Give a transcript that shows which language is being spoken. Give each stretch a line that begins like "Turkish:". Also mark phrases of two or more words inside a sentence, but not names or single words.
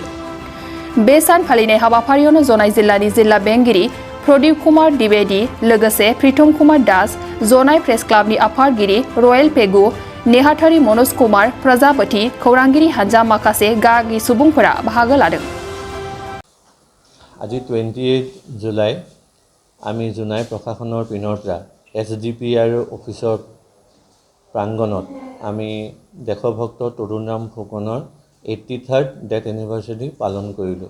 Bodo: बे सान फालिनाय हाबाफारियावनो जनाय जिल्लानि जिल्ला बेंगिरि प्रदीप कुमार द्विवेदी लोगोसे प्रीतम कुमार दास, जनाय प्रेस क्लाबनि आफादगिरि रयेल पेगु, नेहाथारि मनोज कुमार प्रजापति, खौरांगिरि हानजा माखासे गागि सुबुंफोरा बाहागो लादों।
Assamese: আজি 28 জুলাই আমি জোনাই প্ৰশাসনৰ পিনৰ পৰা SDPR অফিচৰ প্ৰাংগণত আমি দেশভক্ত তৰুণৰাম ফুকনৰ 83rd
English: death anniversary
Assamese: পালন কৰিলোঁ।